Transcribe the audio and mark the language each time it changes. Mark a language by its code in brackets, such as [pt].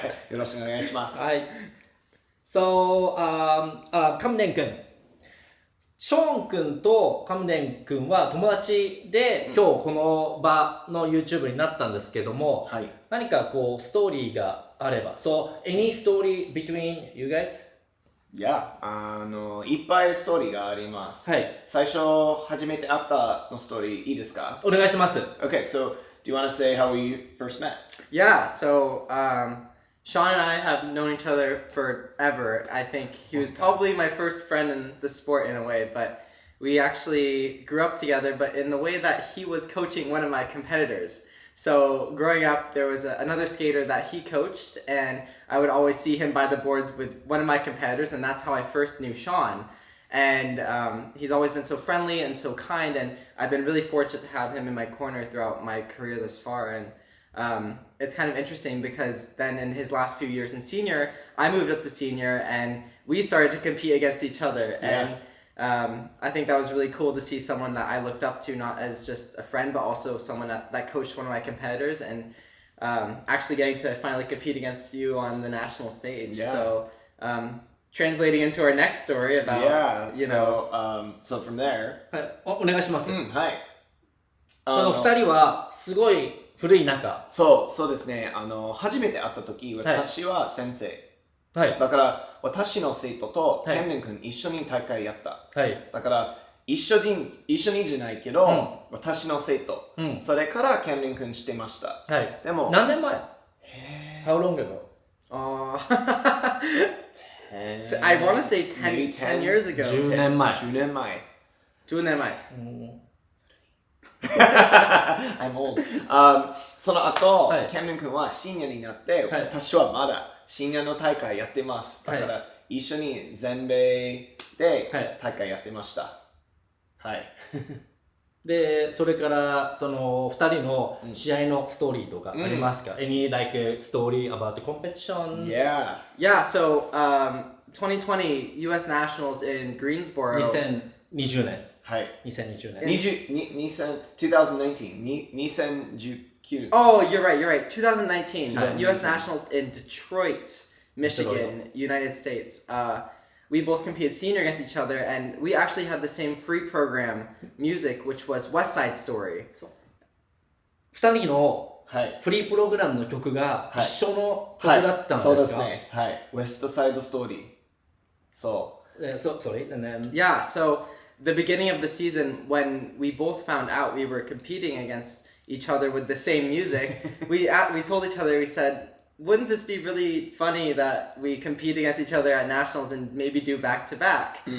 [ja] よろしくお願いします。はい。 [en] So, [ja] カムデン君。ショーン君とカムデン君は友達で、今日この場の YouTube になったんですけども、何かこうストーリーがあれば。 [en] So, any story between you guys? [ja] いや、いっぱいストーリーがあります。はい。最初、初めて会ったのストーリーいいですか？お願いします。 [en] Okay, so do you want to say how we first met? Yeah, so Sean and I have known each other forever. I think he was probably my first friend in the sport in a way, but we actually grew up together, but in the way that he was coaching one of my competitors. So growing up, there was another skater that he coached, and I would always see him by the boards with one of my competitors, and that's how I first knew Sean. And he's always been so friendly and so kind, and I've been really fortunate to have him in my corner throughout my career thus far. And it's kind of interesting because then in his last few years in senior, I moved up to senior, and we started to compete against each other. And I think that was really cool to see someone that I looked up to, not as just a friend, but also someone that coached one of my competitors, and actually getting to finally compete against you on the national stage. So translating into our next story about, so from there. [ja] はい、お願いします。はい。その二人はすごい古い仲。そうですね。初めて会った時、私は先生。はい。だから私の生徒とキャンデン君一緒に大会やった。はい。だから一緒にじゃないけど、私の生徒、それからキャンデン君してました。はい。でも何年前？ [en] How long ago? I want to say 10 years ago. [ja] 10年前。 10年前。 10年前。 [en] I'm old. [ja] その後、キャンデン君はシニアになって、私はまだシニアの大会やってます。だから一緒に全米で大会やってました。はい。で、それからその2人の試合のストーリーとかありますか？ [en] Any like story about the competition? Yeah, so 2020 US Nationals in Greensboro. [ja] 2020年。はい。2020年。 [en] 2019. Oh, you're right. 2019 US Nationals in Detroit, Michigan, United States. We both competed senior against each other, and we actually had the same free program, music, which was West Side Story. [ja] 2人のフリープログラムの曲が一緒の曲だったんですか？そうですね。はい。West Side Story. [en] Sorry, and then... Yeah, so the beginning of the season, when we both found out we were competing against each other with the same music, we told each other, we said, wouldn't this be really funny that we compete against each other at nationals and maybe do back to back?